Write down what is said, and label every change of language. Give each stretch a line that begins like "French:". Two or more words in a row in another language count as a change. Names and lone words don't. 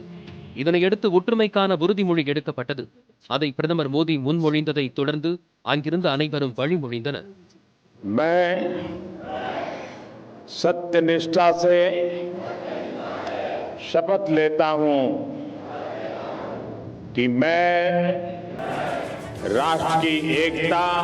Tamil: இதனையடுத்து ஒற்றுமைக்கான உறுதிமொழி எடுக்கப்பட்டது. அதை பிரதமர் மோடி முன்மொழிந்ததை தொடர்ந்து அங்கிருந்து அனைவரும் வழிமொழிந்தனர்.
Hindi: सत्यनिष्ठा से शपथ लेता हूं कि मैं राष्ट्र की एकता